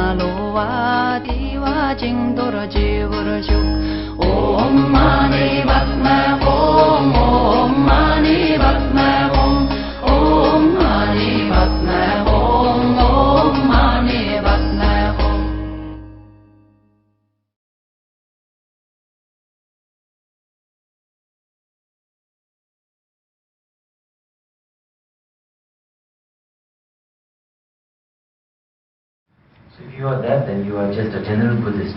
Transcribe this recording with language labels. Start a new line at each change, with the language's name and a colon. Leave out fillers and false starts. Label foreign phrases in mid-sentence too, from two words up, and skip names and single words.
Sanskrit: Malowa Diwa Jingdora Jivurashuk Om Mani Batme Hom Om Mani Batme Hom Om Mani Batme Hom Om Mani Batme Hom
English: So if you are that, then you are just a general Buddhist.